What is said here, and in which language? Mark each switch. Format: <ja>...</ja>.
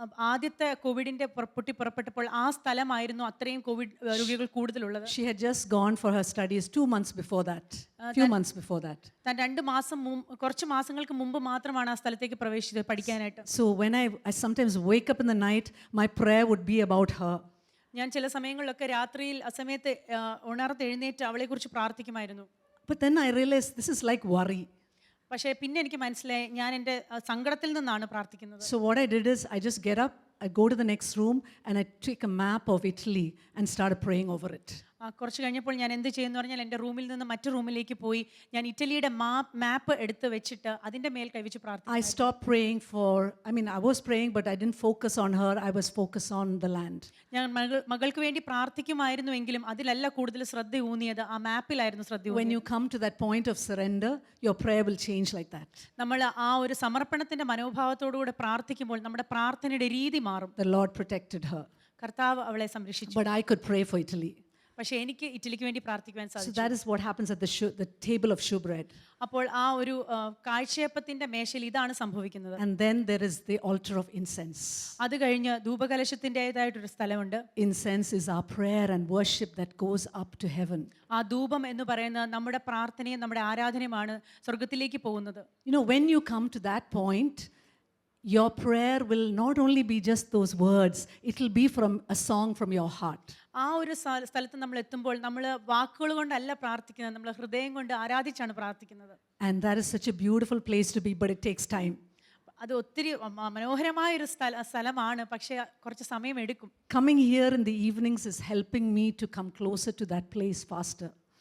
<ml>ആദ്യത്തെ കോവിഡിന്റെ പുറപ്പെട്ടപ്പോൾ ആ സ്ഥലമായിരുന്നു അത്രയും കോവിഡ് രോഗികൾ കൂടുതലുള്ളത്.</ml> <en>She had just gone for her studies 2 months before that. Few months before that.</en> <ml>താൻ 2 മാസം കുറച്ച് മാസങ്ങൾക്ക് മുമ്പ് മാത്രമാണ് ആ സ്ഥലത്തേക്ക് പ്രവേശിച്ചത് പഠിക്കാനായിട്ട്.</ml> <en>So when I sometimes wake up in the night, my prayer would be about her.</en> <ml>ഞാൻ ചില സമയങ്ങളിലൊക്കെ രാത്രിയിൽ അസമയത്ത് എഴുന്നേറ്റ് അവളെക്കുറിച്ച് പ്രാർത്ഥിക്കുമായിരുന്നു.</ml> <en>But then I realized this is like worry.</en> <ml>പക്ഷേ പിന്നെ എനിക്ക് മനസ്സിലായി ഞാൻ എൻ്റെ സങ്കടത്തിൽ നിന്നാണ് പ്രാർത്ഥിക്കുന്നത്.</ml> <en>So what I did is I just get up, I go to the next room and I take a map of Italy and started praying over it.</en> <ml>കുറച്ച് കഴിഞ്ഞപ്പോൾ ഞാൻ എന്ത് ചെയ്യുമെന്ന് പറഞ്ഞാൽ എൻ്റെ റൂമിൽ നിന്ന് മറ്റു റൂമിലേക്ക് പോയി ഞാൻ ഇറ്റലിയുടെ മാപ്പ് എടുത്ത് വെച്ചിട്ട് അതിൻ്റെ മേൽ കൈവച്ച് പ്രാർത്ഥിച്ചു.</ml> <en>I stopped praying I was praying, but I didn't focus on her. I was focused on the land.</en> <ml>ഞാൻ മകൾക്ക് വേണ്ടി പ്രാർത്ഥിക്കുമായിരുന്നുവെങ്കിലും അതിലല്ല കൂടുതൽ ശ്രദ്ധ ഊന്നിയത്, ആ മാപ്പിലായിരുന്നു ശ്രദ്ധ</ml> <en>When</en> <ml>ഊന്നിയത്.</ml> <en>you come to that point of surrender, your prayer will change like that.</en> <ml>നമ്മൾ ആ ഒരു സമർപ്പണത്തിന്റെ മനോഭാവത്തോടുകൂടെ പ്രാർത്ഥിക്കുമ്പോൾ നമ്മുടെ പ്രാർത്ഥനയുടെ രീതി മാറും.</ml> <en>The Lord protected her.</en> <ml>കർത്താവ് അവളെ സംരക്ഷിച്ചു.</ml> <en>But I could pray for Italy.</en> <ml>പക്ഷേ എനിക്ക് ഇറ്റലിക്ക് വേണ്ടി പ്രാർത്ഥിക്കുവാൻ</ml> <en>So</en> <ml>സാധിച്ചു.</ml> <en>that is what happens at the table of showbread.</en> <ml>അപ്പോൾ ആ ഒരു കാഴ്ചയപ്പത്തിന്റെ മേശയിൽ ഇതാണ് സംഭവിക്കുന്നത്.</ml> <en>And then there is the altar of incense.</en> <ml>അത് കഴിഞ്ഞ് ധൂപകലശത്തിൻ്റെതായിട്ടൊരു സ്ഥലമുണ്ട്.</ml> <en>Incense is our prayer and worship that goes up to heaven.</en> <ml>ആ ധൂപം എന്ന് പറയുന്നത് നമ്മുടെ പ്രാർത്ഥനയും നമ്മുടെ ആരാധനയുമാണ് സ്വർഗത്തിലേക്ക് പോകുന്നത്.</ml> <en>When you come to that point, your prayer will not only be just those words, it will be from a song from your heart.</en> <ml>ആ ഒരു സ്ഥലത്ത് നമ്മൾ എത്തുമ്പോൾ നമ്മൾ വാക്കുകൾ കൊണ്ടല്ല പ്രാർത്ഥിക്കുന്നത്, നമ്മൾ ഹൃദയം കൊണ്ട് ആരാധിച്ചാണ് പ്രാർത്ഥിക്കുന്നത്.</ml> <en>And that is such a beautiful place to be, but it takes time.</en> <ml>അത് ഒത്തിരി മനോഹരമായ ഒരു സ്ഥലമാണ്, പക്ഷേ കുറച്ച് സമയം എടുക്കും.</ml> <en>Coming here in the evenings is helping me to come closer to that place faster.</en>